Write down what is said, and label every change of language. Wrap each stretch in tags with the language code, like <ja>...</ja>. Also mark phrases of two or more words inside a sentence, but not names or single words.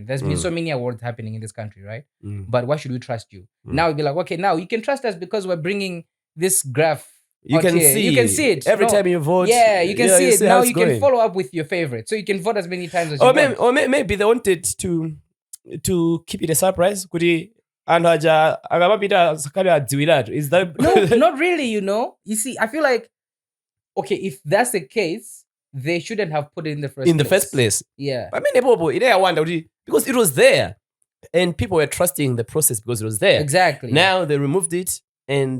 <en>There's been so many awards happening in this country, right? But why should we trust you? Now it'd be like, okay, now you can trust us because we're bringing this graph. You can here. see. You can see it every time you vote. Yeah, you can see it. how Now it's you can going. follow up with your favorite, so you can vote as many times as you want. Or maybe they wanted to keep it a surprise.</en> <ny>Kuti anthu aja akamapita sakale adziwiratu.</ny> <en>Is that No, not really. You see, I feel like, okay, if that's the case, they shouldn't have put it in the first place. Yeah. But many people, I wonder because it was there, and people were trusting the process because it was there. Exactly. Now they removed it, and</en>